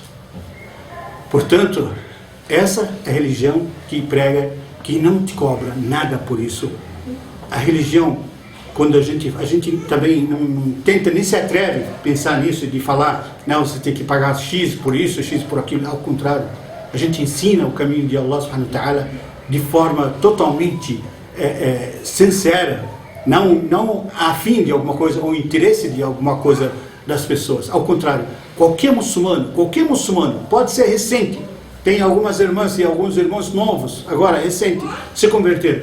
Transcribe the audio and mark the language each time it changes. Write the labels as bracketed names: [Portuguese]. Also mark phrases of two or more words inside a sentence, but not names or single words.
[Portuguese] Portanto, essa é a religião que prega, que não te cobra nada por isso. A religião, quando a gente também não tenta, nem se atreve a pensar nisso, de falar, não, você tem que pagar X por isso, X por aquilo, ao contrário. A gente ensina o caminho de Allah [Arabic] سبحانه وتعالى [Portuguese] de forma totalmente sincera, não a fim de alguma coisa, ou interesse de alguma coisa das pessoas. Ao contrário, qualquer muçulmano pode ser recente. Tem algumas irmãs e alguns irmãos novos, agora recente, se converteram.